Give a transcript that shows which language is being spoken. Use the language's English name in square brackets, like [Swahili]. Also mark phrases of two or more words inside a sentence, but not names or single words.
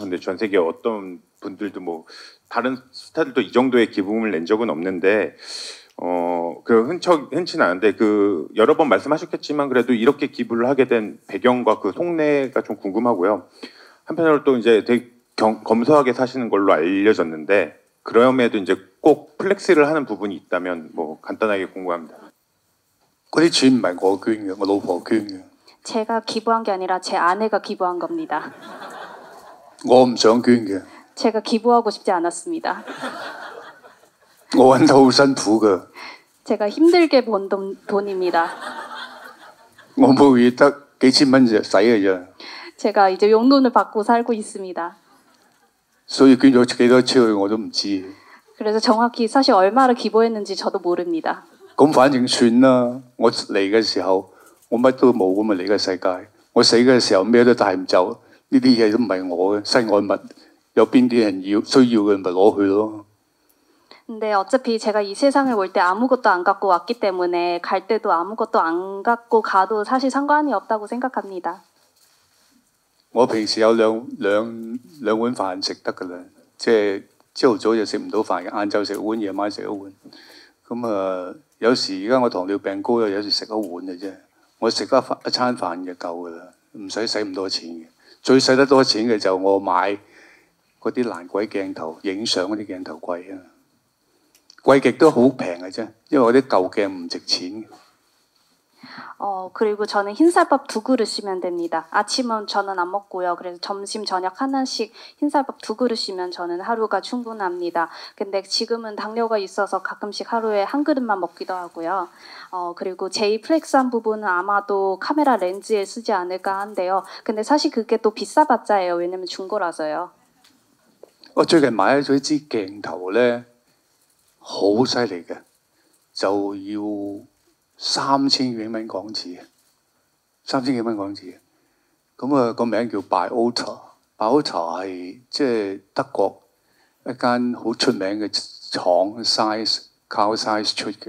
[Korean] 근데 전 세계 어떤 분들도 다른 스타들도 이 정도의 기부금을 낸 적은 없는데 흔치는 않은데 여러 번 말씀하셨겠지만 그래도 이렇게 기부를 하게 된 배경과 속내가 좀 궁금하고요. 한편으로 또 이제 되게 검소하게 사시는 걸로 알려졌는데 그럼에도 이제 꼭 플렉스를 하는 부분이 있다면 간단하게 궁금합니다. [Cantonese] 嗰啲錢唔係我捐嘅，我老婆捐嘅。 [Korean] 제가 기부한 게 아니라 제 아내가 기부한 겁니다. [Cantonese] 我唔想捐嘅。 [Korean] 제가 기부하고 싶지 않았습니다. [Cantonese] 我揾得好辛苦嘅。 [Korean] 제가 힘들게 번 돈입니다. [Cantonese] 我每個月得幾千蚊就使嘅啫。 [Korean] 제가 이제 용돈을 받고 살고 있습니다. [Cantonese] 所以捐咗幾多出去我都唔知。 [Korean] 그래서 정확히 사실 얼마를 기부했는지 저도 모릅니다. [Cantonese] 咁反正算啦，我嚟嘅時候我乜都冇咁嘛，嚟嘅世界，我死嘅時候咩都帶唔走，呢啲嘢都唔係我嘅身外物，有邊啲人需要嘅咪攞去咯。 [Korean] 근데 어차피 제가 이 세상을 올 때 아무것도 안 갖고 왔기 때문에 갈 때도 아무것도 안 갖고 가도 사실 상관이 없다고 생각합니다. [Cantonese] 我平時有兩碗飯食得㗎啦，即係朝頭早就食唔到飯嘅，晏晝食碗，夜晚食一碗。咁有時而家我糖尿病高啊，有時食一碗嘅啫。我食一餐飯就夠噶啦，唔使咁多錢嘅。最使得多錢嘅就我買嗰啲爛鬼鏡頭，影相嗰啲鏡頭貴啊，貴極都好平嘅啫，因為嗰啲舊鏡唔值錢。 [Korean] 그리고 저는 흰쌀밥 2그릇이면 됩니다. 아침은 저는 안 먹고요. 그래서 점심, 저녁 하나씩 흰쌀밥 2그릇이면 저는 하루가 충분합니다. 근데 지금은 당뇨가 있어서 가끔씩 하루에 한 그릇만 먹기도 하고요. 그리고 제일 플렉스한 부분은 아마도 카메라 렌즈에 쓰지 않을까 한데요. 근데 사실 그게 또 비싸봤자예요. 왜냐면 중고라서요. [Cantonese] 我最近買咗支鏡頭咧，好犀利嘅，就要3000幾蚊港紙，3000幾蚊港紙。咁啊個名叫 Biota，Biota 係即係德國一間好出名嘅廠 Carl Zeiss 出嘅。